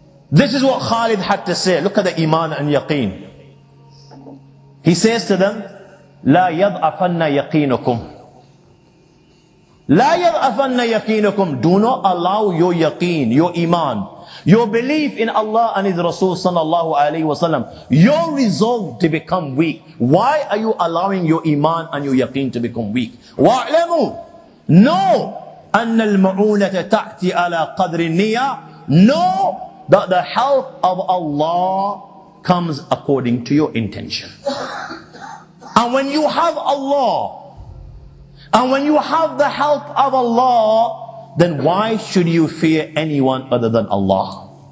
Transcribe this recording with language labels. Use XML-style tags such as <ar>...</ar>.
<en>This is what Khalid had to say. Look at the iman and yaqeen. He says to them,</en> <ar>لا يضعفن يقينكم. لا يضعفن يقينكم.</ar> <en>Do not allow your yaqeen, your iman, your belief in Allah and His Rasul sallallahu alayhi wasallam, your resolve to become weak. Why are you allowing your iman and your yaqeen to become weak?</en> <ar>وَاعْلَمُوا,</ar> <en>know</en> <ar>أَنَّ الْمَعُونَةَ تَأْتِي عَلَى قَدْرِ النِّيَّةِ.</ar> <en>Know that the help of Allah comes according to your intention. And when you have Allah, and when you have the help of Allah, then why should you fear anyone other than Allah?</en>